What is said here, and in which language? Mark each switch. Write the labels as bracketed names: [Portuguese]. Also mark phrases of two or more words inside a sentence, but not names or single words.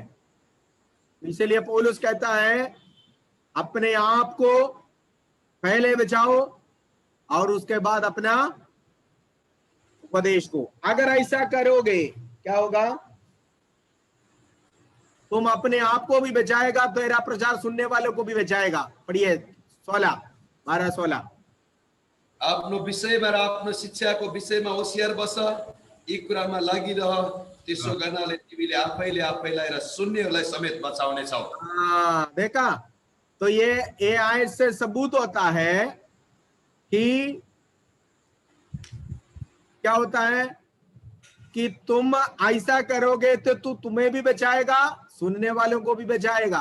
[Hindi] इसलिए पौलुस कहता है अपने आप को पहले बचाओ और उसके बाद अपना उपदेश को। अगर ऐसा करोगे क्या होगा? तुम अपने आप को भी बचाएगा, तेरा प्रचार सुनने वालों को भी बचाएगा। पढ़िए 12:16। [Nepali] आफ्नो विषयमा र आफ्नो शिक्षाको विषयमा होशियार बस, यी कुरामा लागिरह, त्यसो गर्नाले तिमीले आफैले आफैलाई र सुन्नेहरूलाई समेत बचाउने छौ। [Hindi] हाँ, देखा, तो ये आयत से सबूत होता है कि क्या होता है कि तुम ऐसा करोगे तो तुम्हें भी बचाएगा, सुनने वालों को भी बचाएगा।